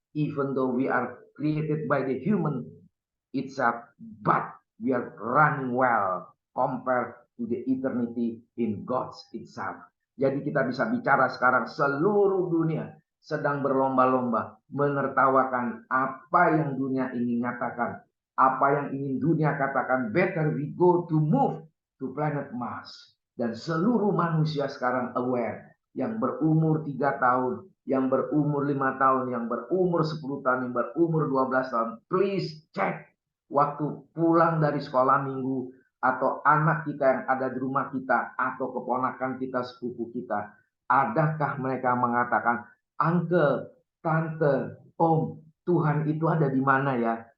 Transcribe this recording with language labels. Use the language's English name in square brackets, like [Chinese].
[English] Even though we are created by the human itself, but we are running well compared to the eternity in God's itself. [Indonesian] Jadi kita bisa bicara sekarang seluruh dunia sedang berlomba-lomba menertawakan apa yang dunia ingin nyatakan, apa yang ingin dunia katakan. [English] Better we go to move to planet Mars. [Indonesian] Dan seluruh manusia sekarang aware, yang berumur 3 tahun, yang berumur 5 tahun, yang berumur 10 tahun, yang berumur 12 tahun, [English] please check [Indonesian] waktu pulang dari sekolah minggu, atau anak kita yang ada di rumah kita, atau keponakan kita, sepupu kita, adakah mereka mengatakan, uncle, tante, om, Tuhan itu ada di mana ya?